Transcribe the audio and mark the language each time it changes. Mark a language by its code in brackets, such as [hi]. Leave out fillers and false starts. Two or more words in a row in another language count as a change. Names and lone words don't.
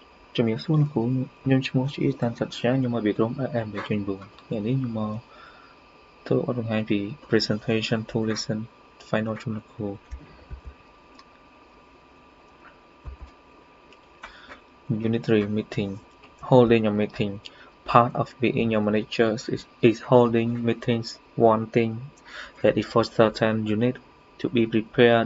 [km] ជំរាបសួរលោកគ្រូខ្ញុំឈ្មោះជាតាន់ សច្ចា ខ្ញុំមកពីក្រុម FM 109 ថ្ងៃនេះខ្ញុំមកធ្វើបទបង្ហាញពី [en] Presentation to Lesson Final [km] ជូនលោកគ្រូ [en] Unit 3 Meeting Holding a meeting. Part of being a manager is holding meetings. One thing that is for certain you need to be prepared.